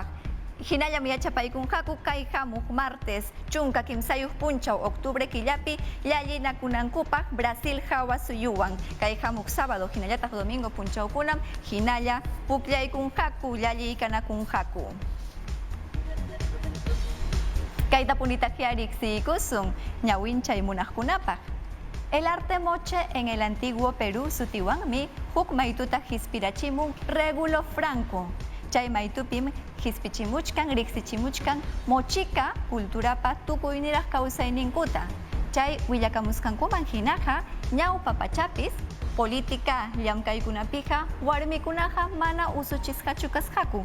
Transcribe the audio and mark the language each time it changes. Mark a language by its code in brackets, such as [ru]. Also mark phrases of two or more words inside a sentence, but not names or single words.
[qu] Hinallam yachapaykunqaku kay hamuq martes chunka kimsayuq punchaw octubre killapi llallinakunankupaq Brasil hawasuyuwan. Kay hamuq sábado hinallataq domingo punchawkunam hinalla pukllaykunqaku llalliykanakunqaku. Kayta punitaqya riqsiykusun ñawinchay munaqkunapaq. El arte moche en el antiguo Perú sutiwanmi huk maytuta hispirachimun Regulo Franco. Chay maytupim hispichimuchkan, riqsichimuchkan mochika culturapa tukuyniraq kawsayninkuta. Chay willakamusqankuman hinaqa ñawpa pachapis política llamkaykunapiqa warmikunaqa mana usuchisqachu kasqaku.